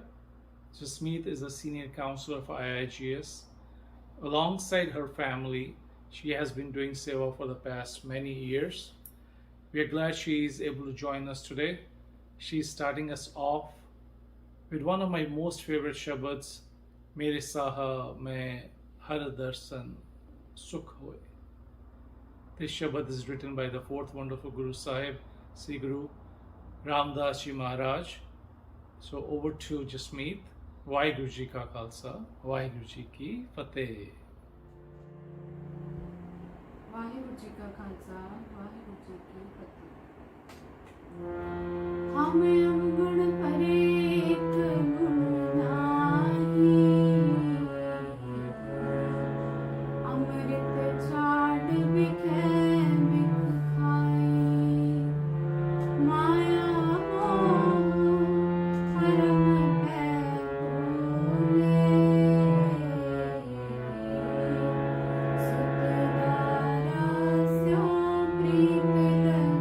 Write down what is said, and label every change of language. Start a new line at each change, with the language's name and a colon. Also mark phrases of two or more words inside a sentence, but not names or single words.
English: Jasmeet is a senior counselor for IIGS. Alongside her family, she has been doing Sewa for the past many years. We are glad she is able to join us today. She is starting us off with one of my most favorite Shabads, Mere Saha mein har darsan sukh hoye. This Shabad is written by the fourth wonderful Guru Sahib, Sri Guru Ramdas Ji Maharaj. So over to Jasmeet.
Punjabi: ਵਾਹਿਗੁਰੂ ਜੀ ਕਾ ਖ਼ਾਲਸਾ, ਵਾਹਿਗੁਰੂ ਜੀ ਕੀ ਫ਼ਤਹਿ. ਵਾਹਿਗੁਰੂ ਜੀ ਕਾ ਖ਼ਾਲਸਾ, ਵਾਹਿਗੁਰੂ ਜੀ ਕੀ ਫ਼ਤਹਿ. ਹਮੇ ਗੁਨ ਪਰਿਤ ਗੁਨ ਨਾਹੀ, ਅੰਮ੍ਰਿਤ ਛਾਡਿ ਬਿਖੈ ਬਿਖੁ ਖਾਈ, ਮਾਇਆ ਮੋਹ ਹਰਮ ਸੁਤ ਦਾਰਾ ਸਿਉ ਪ੍ਰੀਤ